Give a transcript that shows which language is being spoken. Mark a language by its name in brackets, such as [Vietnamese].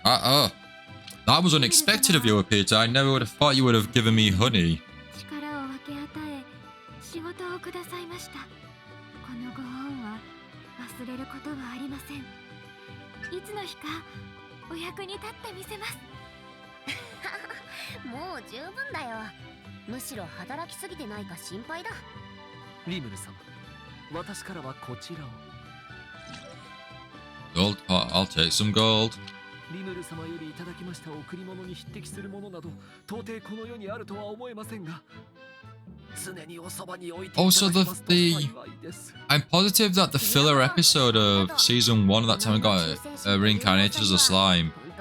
[English] That was unexpected of you, Peter. I never would have thought you would have given me honey. [Japanese] 力を分け与え仕事をくださいました。このご恩は忘れることはありません。いつの日かお役に立ってみせます。もう十分だよ。むしろ働きすぎてないか心配だ。リムル様、私からはこちらを。 [English] Gold. I'll take some gold. [Japanese] リムル様よりいただきました贈り物に匹敵するものなど到底この世にあるとは思えませんが、常におそばに置いていただきますと幸いです。 [English] I'm positive that the filler episode of season 1 at that time I got reincarnated as a slime.